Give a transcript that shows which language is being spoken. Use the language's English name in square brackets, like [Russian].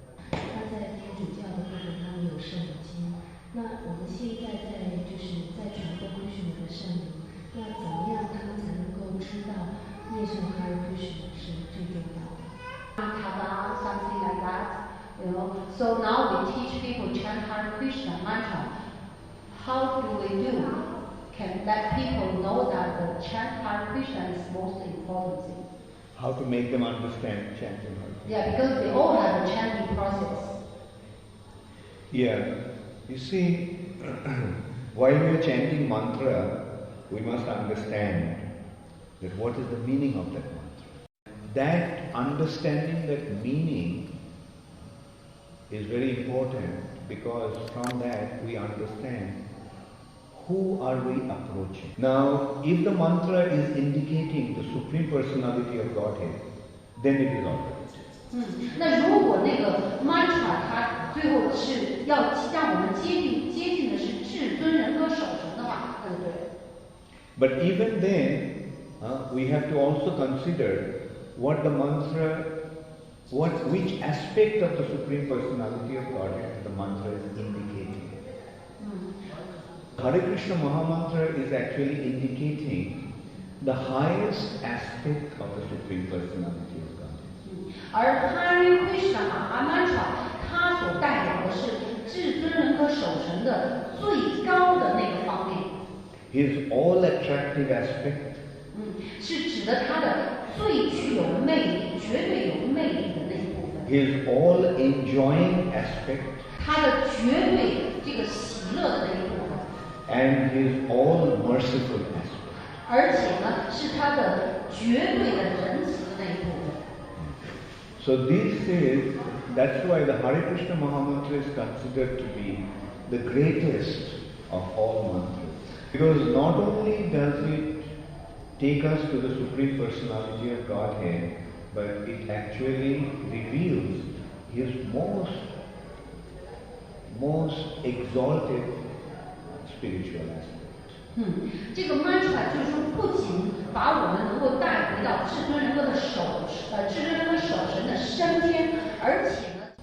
[Chinese] 他在天主教的部分，他们有圣经。那我们现在就是在传播Krishna的圣灵，那怎么样他们才能够知道念诵Hare Krishna是最重要的 [English] ？Something like that, So now we teach people chant Hare Krishna mantra. How do we do? Can let people know that the chant Hare Krishna is most important thing. How to make them understand chanting Hare Krishna? Yeah, because we all have a chanting process. Yeah, you see, while we are chanting mantra, we must understand that what is the meaning of that mantra. That understanding that meaning is very important, because from that we understand who are we approaching. Now, if the mantra is indicating the Supreme Personality of Godhead, then it is all right. [Chinese] 那如果那个 mantra 它最后是要让我们接近的是至尊人格守神的话，那就对了。 [English] But even then, we have to also consider what the mantra which aspect of the Supreme Personality of Godhead the mantra is indicating. Hare Krishna Mahamantra is actually indicating the highest aspect of the Supreme Personality of Godhead. [Chinese] 而 Hare Krishna Mahamantra 它所代表的是至尊人格守神的最高的那个方面。 [English] His all attractive aspect [Chinese] 是指的它的最具有魅力、绝对有魅力的那一部分。 [English] His all enjoying aspect [Chinese] 它的绝对这个喜乐的那一部分。 [English] And his all merciful aspect. [Chinese] 而且呢，是它的绝对的仁慈的那一部分。 [English] So that's why the Hare Krishna Mahamantra is considered to be the greatest of all mantras. Because not only does it take us to the Supreme Personality of Godhead, but it actually reveals his most exalted spiritual aspect. [Chinese] 这个 mantra 就是说，不仅把我们能够带回到至尊人格的至尊人格守神的升天，而且呢。